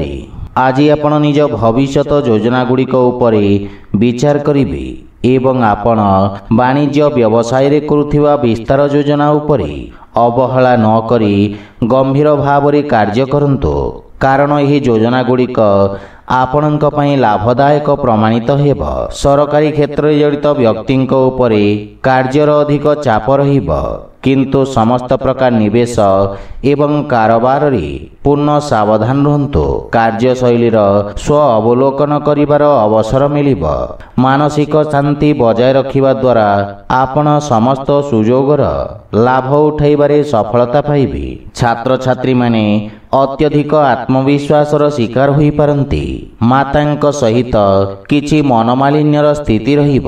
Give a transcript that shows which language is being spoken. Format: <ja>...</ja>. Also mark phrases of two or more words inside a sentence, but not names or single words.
<or>ଆଜି ଆପଣ ନିଜ ଭବିଷ୍ୟତ ଯୋଜନା ଗୁଡ଼ିକ ଉପରେ ବିଚାର କରିବେ ଏବଂ ଆପଣ ବାଣିଜ୍ୟ ବ୍ୟବସାୟ ରେ କରୁଥିବା ବିସ୍ତାର ଯୋଜନା ଉପରେ ଅବହେଳା ନ କରି ଗମ୍ଭୀର ଭାବ ରେ କାର୍ଯ୍ୟ କରନ୍ତୁ କାରଣ ଏହି ଯୋଜନା ଗୁଡ଼ିକ ଆପଣଙ୍କ ପାଇଁ ଲାଭଦାୟକ ପ୍ରମାଣିତ ହେବ। ସରକାରୀ କ୍ଷେତ୍ର ରେ ଜଡ଼ିତ ବ୍ୟକ୍ତିଙ୍କ ଉପରେ କାର୍ଯ୍ୟର ଅଧିକ ଚାପ ରହିବ କିନ୍ତୁ ସମସ୍ତ ପ୍ରକାର ନିବେଶ ଏବଂ କାରବାର ରେ ପୂର୍ଣ୍ଣ ସାବଧାନ ରହନ୍ତୁ। କାର୍ଯ୍ୟଶୈଳୀର ସ୍ୱ ଅବଲୋକନ କରିବାର ଅବସର ମିଳିବ। ମାନସିକ ଶାନ୍ତି ବଜାୟ ରଖିବା ଦ୍ୱାରା ଆପଣ ସମସ୍ତ ସୁଯୋଗର ଲାଭ ଉଠାଇବାରେ ସଫଳତା ପାଇବେ। ଛାତ୍ର ଛାତ୍ରୀ ମାନେ ଅତ୍ୟଧିକ ଆତ୍ମବିଶ୍ୱାସର ଶିକାର ହୋଇ ପାରନ୍ତି। ମାତାଙ୍କ ସହିତ କିଛି ମନୋମାଳିନ୍ୟର ସ୍ଥିତି ରହିବ।</or>